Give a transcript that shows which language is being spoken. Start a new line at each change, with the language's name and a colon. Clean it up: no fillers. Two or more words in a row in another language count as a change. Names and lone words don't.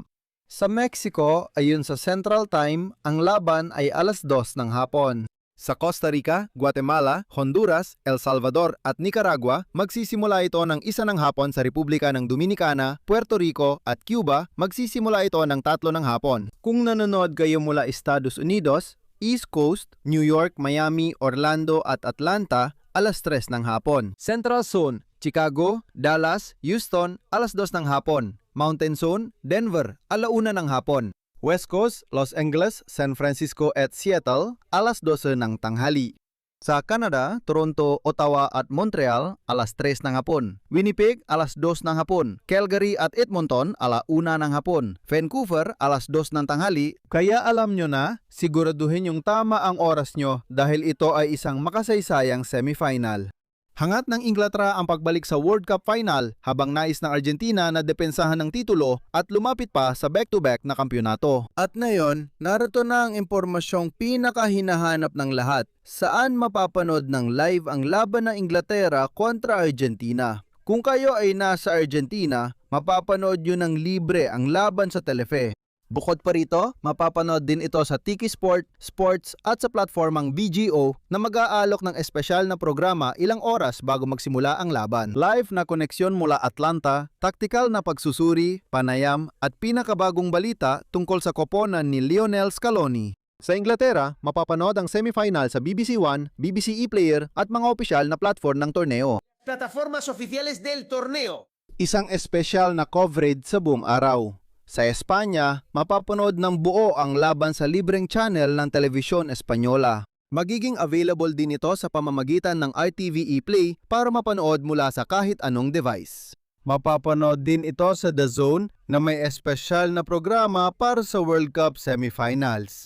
Filipino: Sa Mexico, ayon sa Central Time, ang laban ay alas 2 ng hapon. Sa Costa Rica, Guatemala, Honduras, El Salvador at Nicaragua, magsisimula ito ng 1 ng hapon. Sa Republika ng Dominicana, Puerto Rico at Cuba, magsisimula ito ng 3 ng hapon. Kung nanonood kayo mula Estados Unidos, East Coast, New York, Miami, Orlando at Atlanta, alas 3 ng hapon. Central Zone, Chicago, Dallas, Houston, alas 2 ng hapon. Mountain Zone, Denver, alauna ng hapon. West Coast, Los Angeles, San Francisco at Seattle, alas 12 ng tanghali. Sa Canada, Toronto, Ottawa at Montreal, alas 3 ng hapon. Winnipeg, alas 2 ng hapon. Calgary at Edmonton, alauna ng hapon. Vancouver, alas 2 ng tanghali. Kaya alam nyo na, siguraduhin yung tama ang oras nyo dahil ito ay isang makasaysayang semifinal. Hangat ng Inglaterra ang pagbalik sa World Cup Final habang nais ng Argentina na depensahan ng titulo at lumapit pa sa back-to-back na kampyonato. At ngayon, narito na ang impormasyong pinakahinahanap ng lahat. Saan mapapanood ng live ang laban ng Inglaterra kontra Argentina? Kung kayo ay nasa Argentina, mapapanood nyo ng libre ang laban sa Telefe. Bukod pa rito, mapapanood din ito sa Tiki Sport, Sports at sa platformang BGO na mag-aalok ng espesyal na programa ilang oras bago magsimula ang laban. Live na koneksyon mula Atlanta, taktikal na pagsusuri, panayam at pinakabagong balita tungkol sa koponan ni Lionel Scaloni. Sa Inglaterra, mapapanood ang semifinal sa BBC One, BBC ePlayer at mga opisyal na platform ng torneo.
Spanish: Plataformas oficiales del torneo.
Filipino: Isang espesyal na coverage sa buong araw. Sa Espanya, mapapanood ng buo ang laban sa libreng channel ng Televisión Española. Magiging available din ito sa pamamagitan ng RTV ePlay para mapanood mula sa kahit anong device. Mapapanood din ito sa The Zone na may espesyal na programa para sa World Cup semifinals.